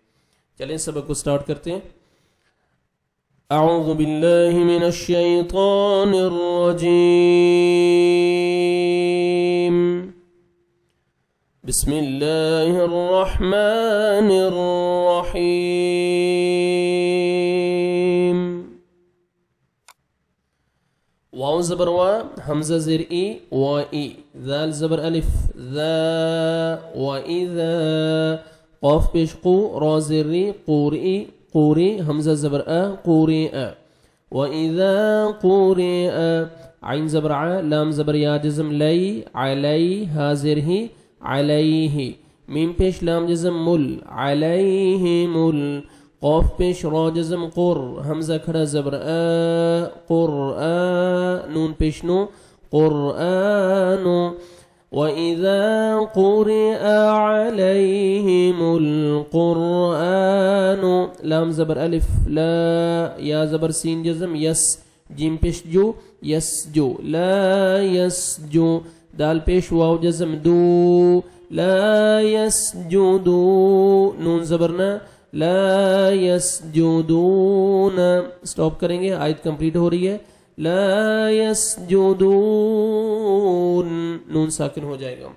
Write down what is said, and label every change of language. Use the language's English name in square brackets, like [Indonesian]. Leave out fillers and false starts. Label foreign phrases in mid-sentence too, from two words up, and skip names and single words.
[Urdu] چلیں سبق کو سٹارٹ کرتے ہیں۔ [Arabic] اعوذ باللہ من الشیطان الرجیم، بسم اللہ الرحمن الرحیم۔ [Urdu] واو زبر وا، حمزہ زیر ای و ای، ذال زبر الف ذا و اذا، قاف پیش قو، را زیر ری قوری قوری، حمزہ زبر ا قوری ا، و اذا قوری ا، عین زبر ع، لام زبر یا جزم لی علی، ہا زیر ہی علیہ، میم پیش لام جزم مل علیہ مل، قاف پیش را جزم قر، حمزہ کھڑا زبر ا قرآن، نون پیش نو قرآن، [Arabic] وَإِذَا قُرِئَ عَلَيْهِمُ الْقُرْآنُ، [Urdu] لام زبر الف لا، یا زبر سین جزم یس، جیم پیش جو یس جو، لا یس جو، دال پیش واو جزم دو، [Arabic] لا یسجدو، [Urdu] نون زبرنا [Arabic] لا یسجدون، [Urdu] سٹاپ کریں گے، آیت کمپلیٹ ہو رہی ہے، [Arabic] لا یسجدون، [Urdu] نون ساکن ہو جائے گا۔